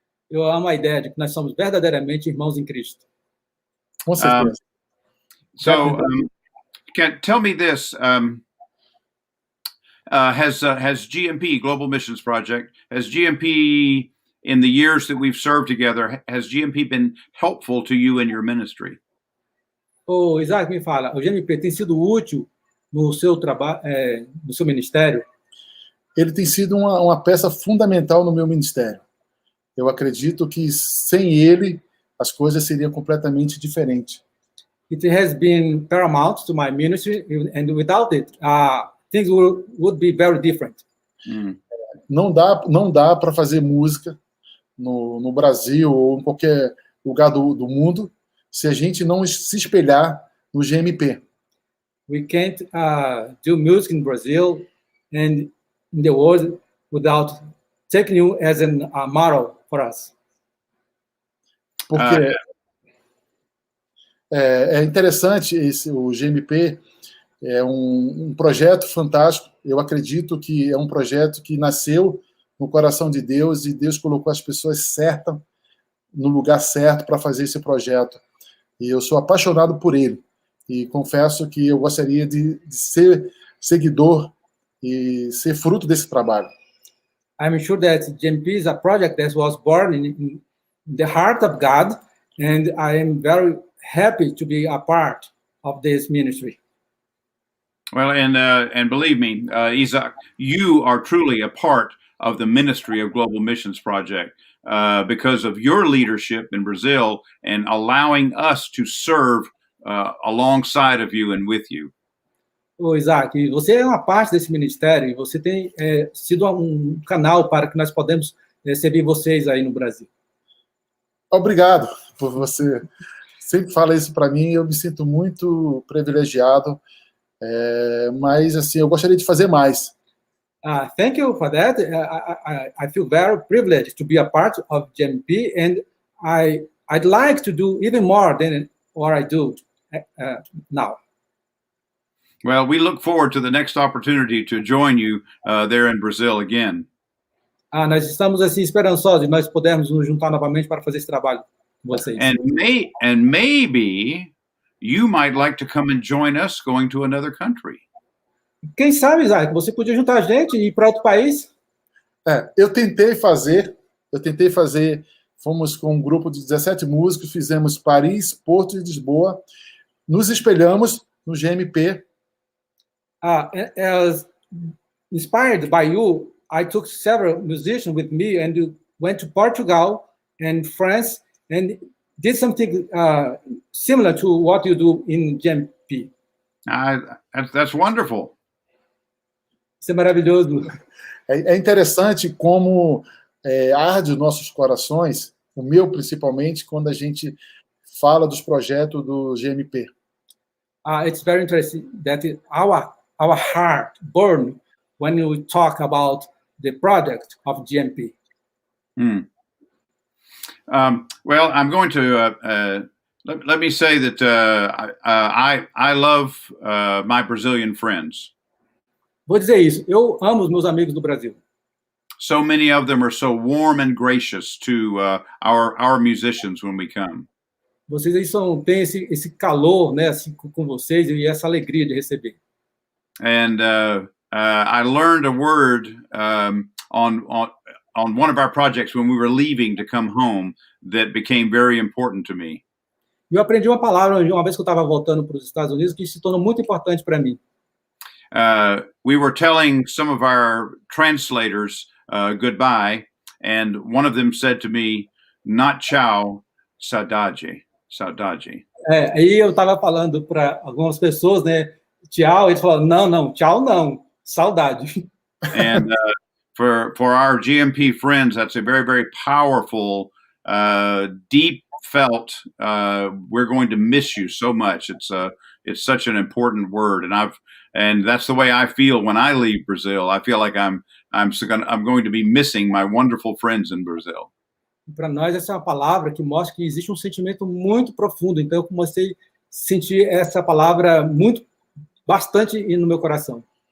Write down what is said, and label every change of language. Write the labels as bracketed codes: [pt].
[pt] Eu amo a ideia de que nós somos verdadeiramente irmãos em Cristo. Com certeza. [en] So, tell me this: has GMP Global Missions Project, has GMP in the years that we've served together, has GMP been helpful to you in your ministry? [pt] Oh, Isaac, me fala, o GMP tem sido útil no seu trabalho, no seu ministério? Ele tem sido uma peça fundamental no meu ministério. Eu acredito que sem ele as coisas seriam completamente diferentes. [en] It has been paramount to my ministry, and without it, things would be very different. [pt] Não dá para fazer música no Brasil ou em qualquer lugar do mundo se a gente não se espelhar no GMP. [en] We can't do music in Brazil and in the world without taking you as a model for us. [pt] Porque é interessante o GMP é um projeto fantástico. Eu acredito que é um projeto que nasceu no coração de Deus e Deus colocou as pessoas certas no lugar certo para fazer esse projeto. E eu sou apaixonado por ele. e confesso que eu gostaria de ser seguidor e ser fruto desse trabalho. [en] I'm sure that GMP is a project that was born in the heart of God, and I am very happy to be a part of this ministry. Well, and believe me, Isaac, you are truly a part of the ministry of Global Missions Project because of your leadership in Brazil and allowing us to serve alongside of you and with you. [pt] Ô, Isaac, você é uma parte desse ministério e você tem sido um canal para que nós podemos servir vocês aí no Brasil. Obrigado por você. Sempre fala isso para mim, eu me sinto muito privilegiado, mas assim, eu gostaria de fazer mais. [en] Thank you for that. I feel very privileged to be a part of GMP, and I'd like to do even more than what I do now. Well, we look forward to the next opportunity to join you there in Brazil again. [pt] Nós estamos assim esperançosos de nós podermos nos juntar novamente para fazer esse trabalho com vocês. [en] And maybe you might like to come and join us going to another country. [pt] Quem sabe, Isaac, você podia juntar a gente e ir para outro país? Eu tentei fazer, fomos com um grupo de 17 músicos, fizemos Paris, Porto e Lisboa, nos espelhamos no GMP. [en] As inspired by you, I took several musicians with me and went to Portugal and France and did something similar to what you do in GMP. That's wonderful. [pt] Isso é maravilhoso. É interessante como arde os nossos corações, o meu principalmente, quando a gente fala dos projetos do GMP. [en] It's very interesting that our heart burns when we talk about the project of GMP. Well, I'm going to let me say that I love my Brazilian friends. [pt] Vou dizer isso. Eu amo os meus amigos do Brasil. [en] So many of them are so warm and gracious to our musicians when we come. [pt] Vocês aí têm esse calor, né, assim, com vocês e essa alegria de receber. [en] And I learned a word on one of our projects when we were leaving to come home that became very important to me. [pt] Eu aprendi uma palavra uma vez que eu estava voltando para os Estados Unidos que se tornou muito importante para mim. [en] We were telling some of our translators goodbye, and one of them said to me, "Not tchau, saudade, saudade." [pt] Aí eu estava falando para algumas pessoas, né? Tchau, eles falaram, não, tchau não, saudade. [en] And for our GMP friends, that's a very, very powerful, deep felt. We're going to miss you so much. It's such an important word, and that's the way I feel when I leave Brazil. I feel like I'm going to be missing my wonderful friends in Brazil. [pt] Para nós essa é uma palavra que mostra que existe um sentimento muito profundo. Então eu comecei a sentir essa palavra bastante no meu coração.